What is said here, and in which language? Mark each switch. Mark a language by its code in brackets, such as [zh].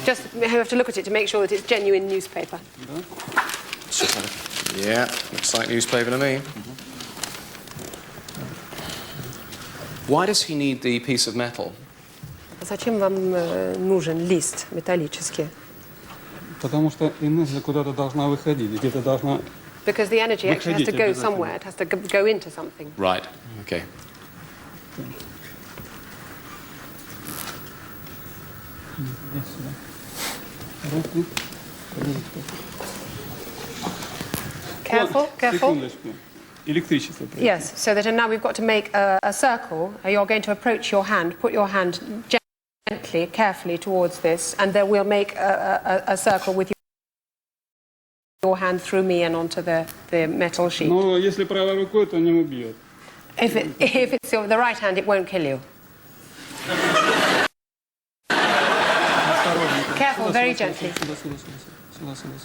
[en] Just have to look at it to make sure that it's genuine newspaper. Yeah, looks like newspaper to me. Why does he need the piece of metal? [ru] Зачем вам нужен лист металлический? Потому что энергия куда-то должна выходить, где-то должна... [en] Because the energy actually has to go somewhere. It has to go into something. Right, okay. Careful, careful. [ru] Секундочку. Электричество. [en] Yes, so that now we've got to make a circle. You're going to approach your hand, put your hand gently, carefully towards this, and then we'll make a circle with your hand through me and onto the metal sheet. [ru] Но если правой рукой, то не убьет. [en] If it's the right hand, it won't kill you. Careful, very gently. [ru] Сюда.